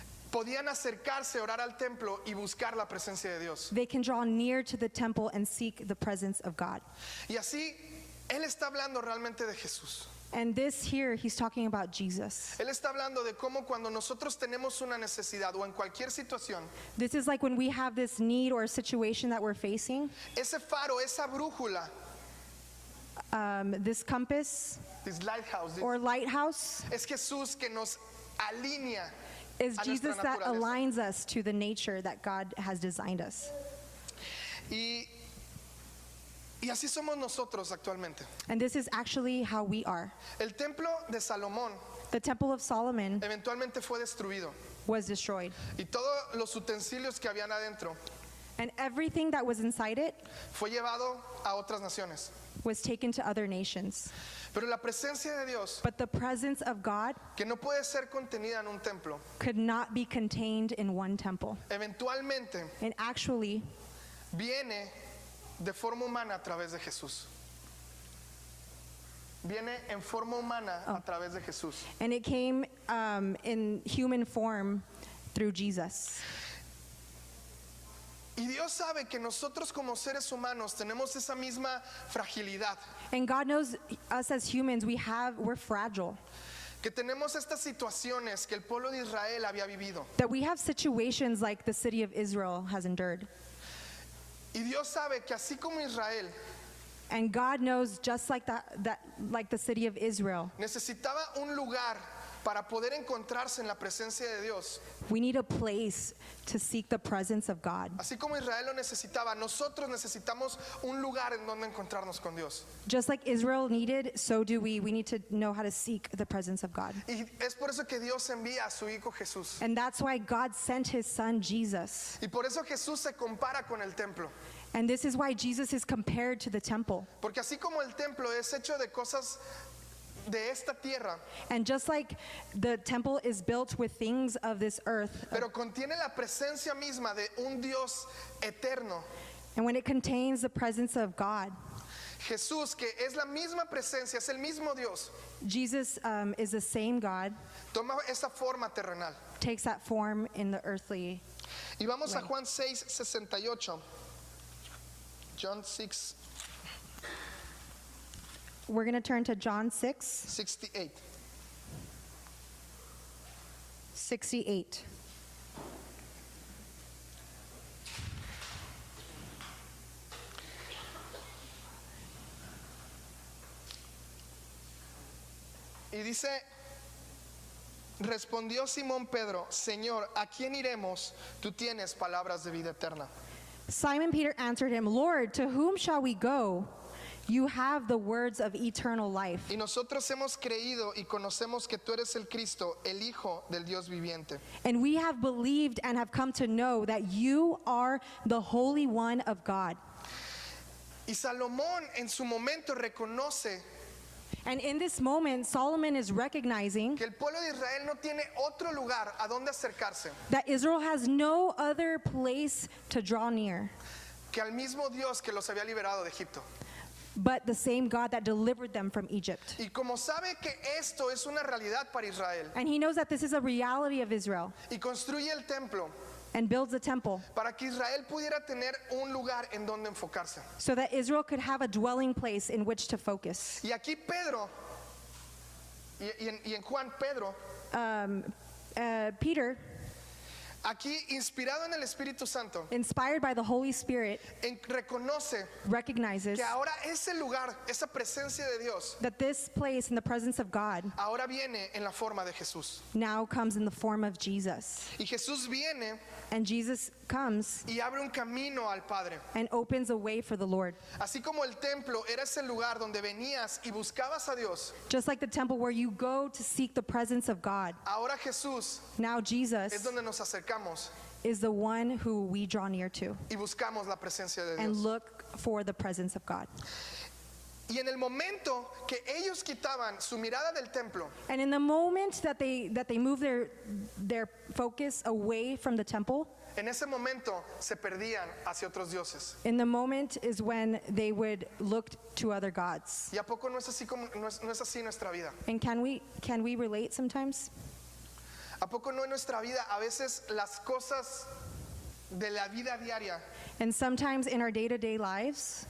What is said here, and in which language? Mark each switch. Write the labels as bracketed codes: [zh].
[es] podían acercarse, orar al templo y buscar la presencia de Dios. [en] they can draw near to the temple and seek the presence of God. [es] Y así, él está hablando realmente de Jesús. [en] And this here, he's talking about Jesus. [es] Él está hablando de cómo cuando nosotros tenemos una necesidad o en cualquier situación, [en] This is like when we have this need or a situation that we're facing, [es] ese faro, esa brújula, [en] this compass this lighthouse, or lighthouse [es] es Jesús que nos alinea [en] is a Jesus [es] nuestra [en] that [es] naturaleza. [en] aligns us to the nature that God has designed us. [es] Y así somos nosotros actualmente. [en] And this is actually how we are. [es] El templo de Salomón [en] The temple of Solomon [es] eventualmente fue destruido [en] was destroyed, [es] y todos los utensilios que habían adentro [en] and everything that was inside it [es] fue llevado a otras naciones. [en] was taken to other nations. [es] Pero la presencia de Dios, [en] But the presence of God [es] que no puede ser contenida en un templo, [en] could not be contained in one temple. [es] eventualmente [en] And actually, [es] viene de forma humana a través de Jesús. Viene en forma humana a través de Jesús. [en] and it came in human form through Jesus. [es] Y Dios sabe que nosotros como seres humanos tenemos esa misma fragilidad, [en] And God knows us as humans, we're fragile. [es] que tenemos estas situaciones que el pueblo de Israel había vivido. [en] That we have situations like the city of Israel has endured. [es] Y Dios sabe que así como Israel [en] And God knows just like like the city of Israel, [es] necesitaba un lugar para poder encontrarse en la presencia de Dios, [en] we need a place to seek the presence of God. [es] así como Israel lo necesitaba, nosotros necesitamos un lugar en donde encontrarnos con Dios. [en] Just like Israel needed, so do we. We need to know how to seek the presence of God. [es] Y es por eso que Dios envía a su Hijo Jesús. [en] And that's why God sent his son Jesus. [es] Y por eso Jesús se compara con el templo. [en] And this is why Jesus is compared to the temple. [es] Porque así como el templo es hecho de cosas de esta tierra, [en] And just like the temple is built with things of this earth, [es] pero contiene la presencia misma de un Dios eterno, [en] and when it contains the presence of God, [es] Jesús, que es la misma presencia, es el mismo Dios, [en] Jesus is the same God, [es] toma esa forma terrenal. [en] takes that form in the earthly. [es] Y vamos a Juan 6:68. [en] John 6, We're going to turn to John 6, [es] 68. [en] 68. [es] Y dice, respondió Simón Pedro, Señor, ¿a quién iremos? Tú tienes palabras de vida eterna. [en] Simon Peter answered him, Lord, to whom shall we go? You have the words of eternal life. [es] Y nosotros hemos creído y conocemos que tú eres el Cristo, el Hijo del Dios viviente. [en] And we have believed and have come to know that you are the Holy One of God. [es] Y Salomón en su momento reconoce [en] And in this moment, Solomon is recognizing [es] que el pueblo de Israel no tiene otro lugar a donde acercarse [en] that Israel has no other place to draw near [es] que al mismo Dios que los había liberado de Egipto. [en] but the same God that delivered them from Egypt. [es] Y como sabe que esto es una realidad para Israel [en] And he knows that this is a reality of Israel [es] y construye el templo [en] and builds a temple [es] para que Israel pudiera tener un lugar en donde enfocarse. [en] so that Israel could have a dwelling place in which to focus. [es] Y aquí Pedro, y en Juan Pedro, [en] Peter, [es] aquí inspirado en el Espíritu Santo, [en] inspired by the Holy Spirit, [es] reconoce [en] recognizes [es] que ahora ese lugar, esa presencia de Dios, [en] that this place in the presence of God [es] ahora viene en la forma de Jesús. [en] now comes in the form of Jesus. [es] Y Jesús viene [en] And Jesus comes [es] y abre un camino al Padre. [en] and opens a way for the Lord. [es] Así como el templo era ese lugar donde venías y buscabas a Dios, [en] Just like the temple where you go to seek the presence of God, [es] ahora Jesús [en] now [es] es [en] Jesus [es] donde nos acercamos [en] is the one who we draw near to [es] y buscamos la presencia de [en] and [es] Dios. [en] look for the presence of God. [es] Y en el momento que ellos quitaban su mirada del templo, [en] And in the moment that they move their focus away from the temple, [es] en ese momento se perdían hacia otros dioses. [en] in the moment is when they would look to other gods. [es] ¿Y a poco no es así como no es así nuestra vida? [en] And can we relate sometimes? [es] ¿A poco no en nuestra vida a veces las cosas de la vida diaria, [en] And sometimes in our day-to-day lives,